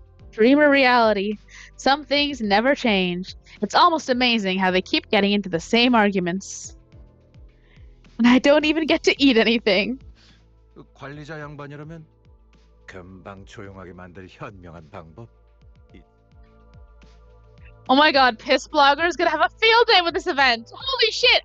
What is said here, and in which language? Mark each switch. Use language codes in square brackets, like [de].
[en] Dream or reality, some things never change. It's almost amazing how they keep getting into the same arguments. And I don't even get to eat anything. [ko] 그 관리자 양반이라면 금방 조용하게 만들 현명한 방법. [en] Oh my god, Piss Blogger is gonna have a field day with this event. Holy shit!